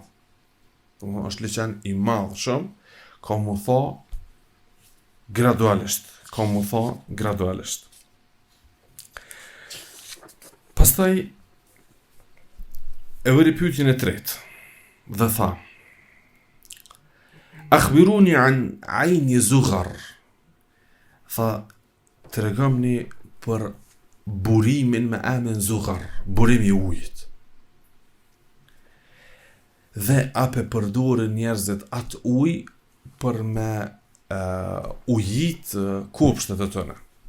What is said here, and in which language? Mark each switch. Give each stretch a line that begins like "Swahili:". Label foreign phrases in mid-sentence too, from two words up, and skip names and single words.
Albanian: Është liçen i madh shumë, ka mu tha gradualisht. Pastaj e vëri pyetjen e tretë dhe tha:
Arabic: أخبروني عن عين زغر.
Albanian: Tha, të regomni për burimin me emrin Zughar, burimi i ujit. Dhe ape përdorin njerëzit atë ujë për me ujit kopshtet e tëne.